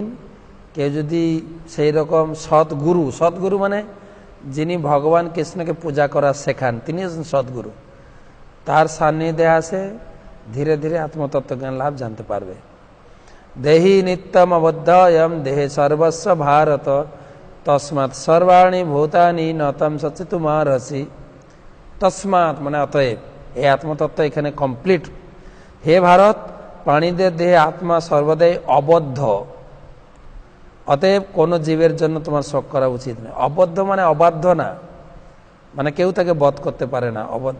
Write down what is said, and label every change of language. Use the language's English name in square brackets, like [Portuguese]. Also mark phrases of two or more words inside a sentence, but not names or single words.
[Bangla] কেউ যদি সেই রকম সদ্গুরু মানে যিনি ভগবান কৃষ্ণকে পূজা করা শেখান, তিনি সদ্গুরু, তার সান্নিধ্যে আসে, ধীরে ধীরে আত্মতত্ত্বজ্ঞান লাভ জানতে পারবে। [Sanskrit] দেহি নিত্যম অবদ্ধয়ম দেহে সর্বস্ব ভারত তস্মাৎ সর্বাণি ভূতানি নতম সচিতুমারসি। [Bangla] তস্মাৎ মানে অতএব, এই আত্মতত্ত্ব এখানে কমপ্লিট। হে ভারত, প্রাণীদের দেহে আত্মা সর্বদাই অবদ্ধ, অতএব কোনো জীবের জন্য তোমার শোক করা উচিত নয়। অবদ্ধ মানে অবাধ্য না, মানে কেউ তাকে বধ করতে পারে না, অবদ্ধ।